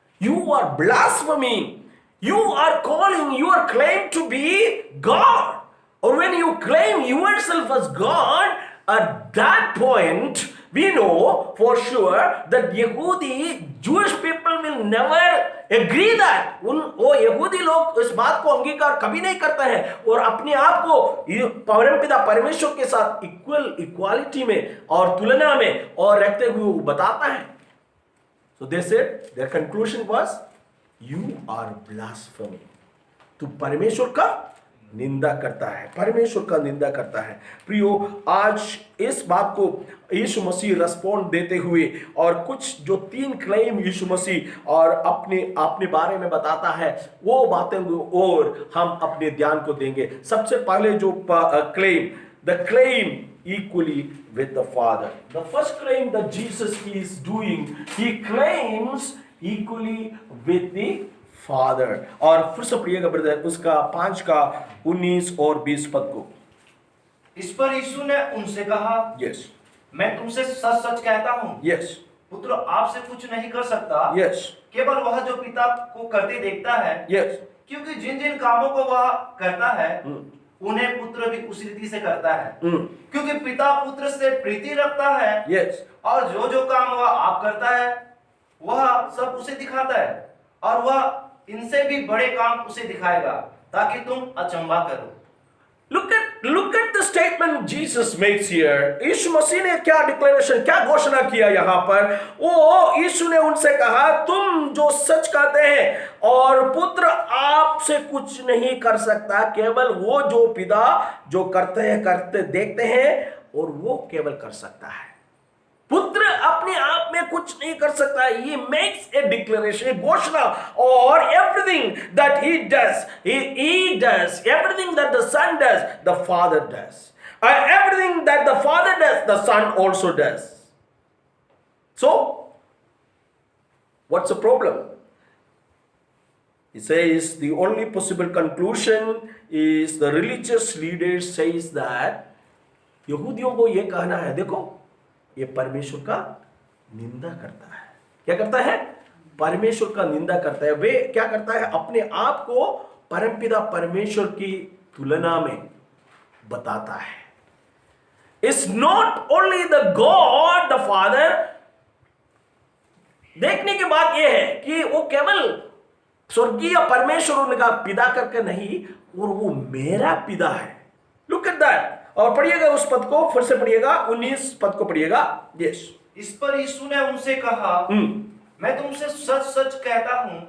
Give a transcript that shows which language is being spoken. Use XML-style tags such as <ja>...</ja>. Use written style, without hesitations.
<en>you are blaspheming, you are calling your claim to be God, or when you claim yourself as God, at that point we know for sure that Jewish people will never agree that</en> <hi>वो यहूदी लोग इस बात को अंगीकार कभी नहीं करते हैं और अपने आप को परमपिता परमेश्वर के साथ इक्वालिटी में और तुलना में और रखते हुए बताता है।</hi> <en>So they said their conclusion was, you are blaspheming.</en> <hi>तू परमेश्वर का निंदा करता है, परमेश्वर का निंदा करता है। प्रियो, आज इस बात को यीशु मसीह रेस्पॉन्ड देते हुए और कुछ जो 3 क्लेम यीशु मसीह और अपने बारे में बताता है, वो बातें और हम अपने ध्यान को देंगे। सबसे पहले जो</hi> <en>Claim, the claim equally with the Father. The first claim that Jesus is doing, he claims equally with the Father.</en> <hi>और फिर से पढ़िएगा ब्रदर उसका 5 का 19 और 20 पद को। इस पर यीशु ने उनसे कहा,</hi> <en>Yes.</en> <hi>मैं तुमसे सच सच कहता हूँ,</hi> <en>Yes.</en> <hi>पुत्र आपसे कुछ नहीं कर सकता,</hi> <en>Yes.</en> <hi>केवल वह जो पिता को करते देखता है।</hi> <en>Yes.</en> <hi>क्योंकि जिन जिन कामों को वह करता है उन्हें पुत्र भी उसी रीति से करता है, क्योंकि पिता पुत्र से प्रीति रखता है।</hi> <en>Yes.</en> <hi>और जो जो काम वह आप करता है वह सब उसे दिखाता है, और वह इनसे भी बड़े काम उसे दिखाएगा, ताकि तुम अचंभा करो।</hi> <en>Look at the statement Jesus makes here.</en> <hi>यीशु मसीह ने क्या डिक्लेरेशन, क्या घोषणा किया यहाँ पर। वो यीशु ने उनसे कहा, तुम जो सच कहते हैं और पुत्र आपसे कुछ नहीं कर सकता, केवल वो जो पिता जो करते देखते हैं और वो केवल कर सकता है। पुत्र अपने आप में कुछ नहीं कर सकता।</hi> <en>He makes a declaration, घोषणा, और everything that he does, he does. Everything that the Son does, the Father does. Everything that the Father does, the Son also does. So, what's the problem? He says the only possible conclusion is the religious leader says that</en> <hi>यहूदियों को ये कहना है, देखो ये परमेश्वर का निंदा करता है। क्या करता है? परमेश्वर का निंदा करता है। वे क्या करता है? अपने आप को परमपिता परमेश्वर की तुलना में बताता है।</hi> <en>It's not only the God the Father।</en> <hi>देखने की बात यह है कि वो केवल स्वर्गीय परमेश्वर उनका पिता करके नहीं, और वो मेरा पिता है।</hi> <en>Look at that।</en> <hi>और पढ़िएगा उस पद को, फिर से पढ़िएगा 19 पद को पढ़िएगा।</hi> <en>Yes.</en> <hi>इस पर यीशु ने उनसे कहा, मैं तुमसे सच सच कहता हूँ,</hi>